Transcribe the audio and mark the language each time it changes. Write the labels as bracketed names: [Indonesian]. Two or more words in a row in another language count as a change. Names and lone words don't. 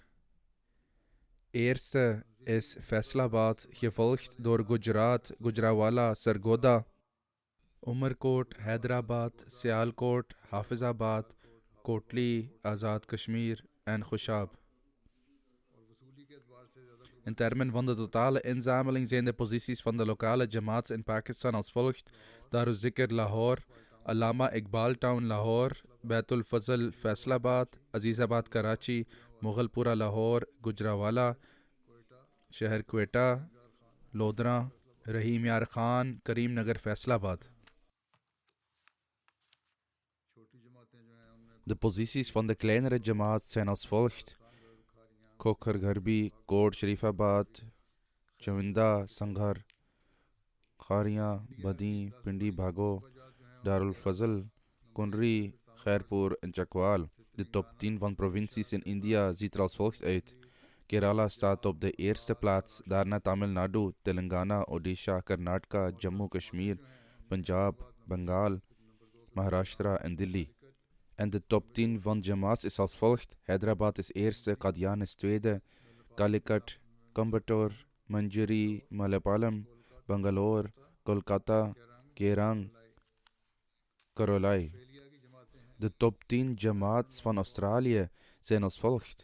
[Dutch] Eerste is Faisalabad, gevolgd door Gujarat, Gujranwala, Sargodha, Umerkot, Hyderabad, Sialkot, Hafizabad, Kotli, Azad Kashmir en Khushab. In termen van de totale inzameling zijn de posities van de lokale Jamaats in Pakistan als volgt. Darul Zikr Lahore, Allama Iqbal Town Lahore, Baitul Fazl Faisalabad, Azizabad Karachi, Mughalpura Lahore, Gujranwala, Shahar Quetta, Lodra, Rahim Yar Khan, Karim Nagar Faisalabad. De posities van de kleinere Jamaat zijn als volgt. Kokhar Gharbi, Kot Sharifabad, Chavinda, Sanghar, Khariya, Badi, Pindi Bhago, Darul Fazl, Kunri, Khairpur en Chakwal. De top 10 van provincies in India ziet er als volgt uit. Kerala staat op de eerste plaats, daarna Tamil Nadu, Telangana, Odisha, Karnataka, Jammu Kashmir, Punjab, Bengal, Maharashtra en Delhi. En de top 10 van Jamaats is als volgt. Hyderabad is eerste, Qadian is tweede, Calicut, Coimbatore, Manjeri, Malappuram, Bangalore, Kolkata, Kerang, Karolai. De top 10 Jamaats van Australië zijn als volgt.